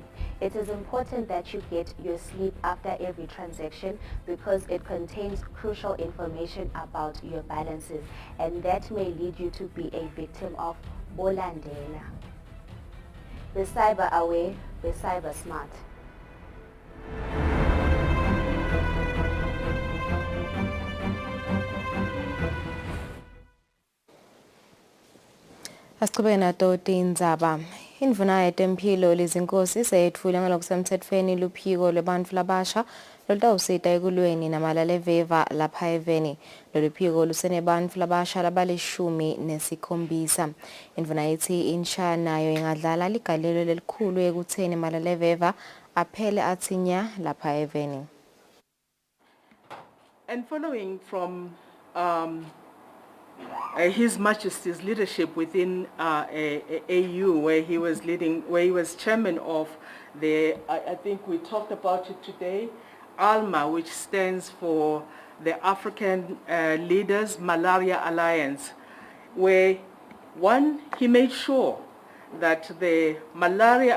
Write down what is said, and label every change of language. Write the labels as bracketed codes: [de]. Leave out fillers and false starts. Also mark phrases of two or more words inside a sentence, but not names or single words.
[en] It is important that you get your slip after every transaction because it contains crucial information about your balances, and that may lead you to be a victim of bolandela. Be cyber aware, be cyber smart. [ss] Asichubeke nato tindzaba. Indvuna yetemphilo lezinkosi seyetfule ngalokusemtsetfweni luphiko lwebantfu labasha lolutawusita ekulweni namalaleveva lapha eveni. Lolu phiko lusenebantfu labasha labalishumi-nesikhombisa. Indvuna yethi insha nayo ingadlala ligalelo lelikhulu ekutheni malaleveva aphele athinya lapha eveni. [en] And following from His Majesty's leadership within AU, where he was chairman of the, I think we talked about it today, ALMA, which stands for the African Leaders Malaria Alliance, where he made sure that the malaria